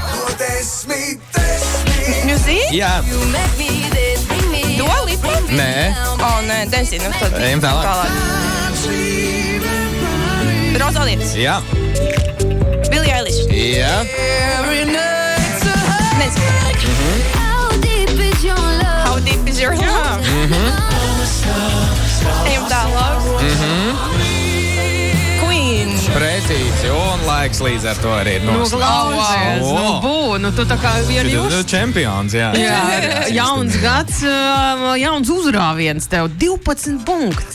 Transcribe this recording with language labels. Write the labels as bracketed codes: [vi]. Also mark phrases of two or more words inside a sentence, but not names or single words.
[lv] Muzi? Jā. Dua Lipa? Nē. Nē, nezinu. Ejam tālāk. Rozalietis? Jā. Billie Eilish? Jā. Nezinu. How deep is your love? Ejam tālāk. Queen. Precīzi, un laiks līdz ar to arī ir Klausies, tu tā kā ir jūs. Čempions, jā. Jauns gads, jauns uzrāviens tev, 12 punkti.